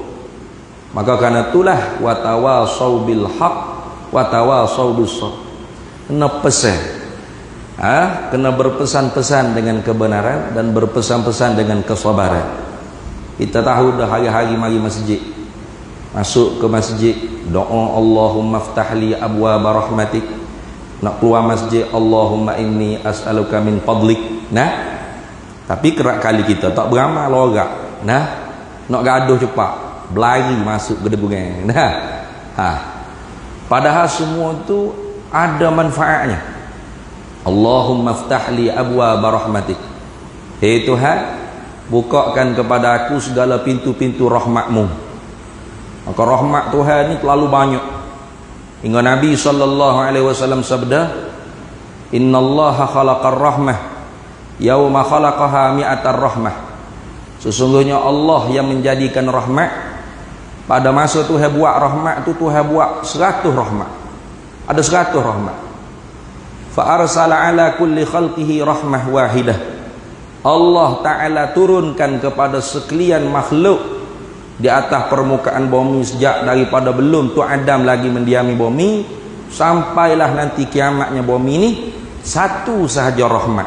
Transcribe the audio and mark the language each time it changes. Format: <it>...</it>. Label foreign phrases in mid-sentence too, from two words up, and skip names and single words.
<ms>Maka kerana itulah</ms> <ar>وتواصوا بالحق وتواصوا بالصبر,</ar> <ms>kena pesan, kena berpesan-pesan dengan kebenaran dan berpesan-pesan dengan kesabaran. Kita tahu dah hari-hari mari masjid, masuk ke masjid doa</ms> <ar>اللهم افتح لي أبواب رحمتك,</ar> <ms>nak keluar masjid</ms> <ar>اللهم إني أسألك من فضلك.</ar> <ms>Nah, tapi kerap kali kita tak beramal orang. Nah, nak gaduh cepat, berlari masuk ke deburan. Nah, padahal semua tu ada manfaatnya.</ms> <ar>اللهم افتح لي أبواب رحمتك,</ar> <ms>hei Tuhan, bukakan kepada aku segala pintu-pintu rahmatmu. Maka rahmat Tuhan ni terlalu banyak, hingga Nabi SAW sabda,</ms> <ar>إن الله خلق الرحمة يوم خلقها مائة رحمة,</ar> <ms>sesungguhnya Allah yang menjadikan rahmat, pada masa Tuhan buat rahmat tu Tuhan buat 100 rahmat, ada 100 rahmat.</ms> <ar>فأرسل على كل خلقه رحمة واحدة,</ar> <ms>Allah Ta'ala turunkan kepada sekalian makhluk di atas permukaan bumi sejak daripada belum tu Adam lagi mendiami bumi sampailah nanti kiamatnya bumi ni, satu sahaja rahmat.</ms>